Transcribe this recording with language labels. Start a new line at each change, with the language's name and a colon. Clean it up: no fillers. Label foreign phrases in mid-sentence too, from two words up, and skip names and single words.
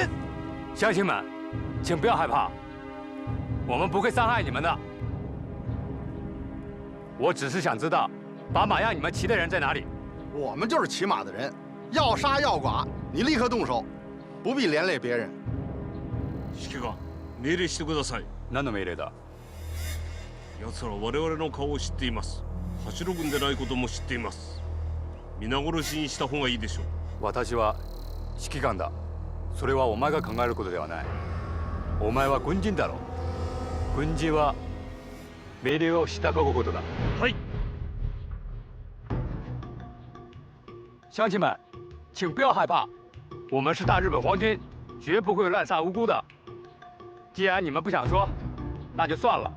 Chinese: 乡亲们，请不要害怕，我们不会伤害你们的。我只是想知道，把马让你们骑的人在哪里？我们就是骑马的人，要杀要剐，你立刻动手，不必连累别人。
Japanese: 指揮官、命令してください。何の命令だ？奴ら我々の顔を知っています。八路軍でないことも知っています。皆殺しにした方がいいでしょう。私は指揮官だ。それはお前が考えることではない。お前は軍人だろ。軍人は命令を従うことだ。はい。
Chinese: 乡亲们，请不要害怕，我们是大日本皇军，绝不会滥杀无辜的。既然你们不想说，那就算了。